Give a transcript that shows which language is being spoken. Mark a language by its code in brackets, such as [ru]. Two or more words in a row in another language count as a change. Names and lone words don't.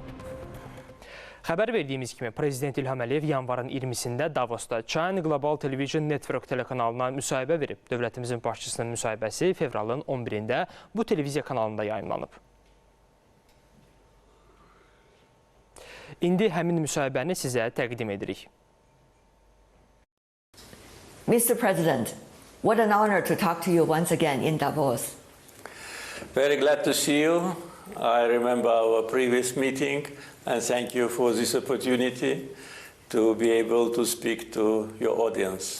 [az] Xəbər verdiyimiz kimi, Prezident İlham Əliyev yanvarın 20-sində Davosda China Global Television Network telekanalına müsahibə verib. Dövlətimizin başçısının müsahibəsi fevralın 11-də bu televiziya kanalında yayınlanıb. İndi həmin müsahibəni sizə təqdim edirik. [en] Mr. President, what an honor to talk to you once again in Davos. Very glad to see you. I remember our previous meeting, and thank you for this opportunity to be able to speak to your audience.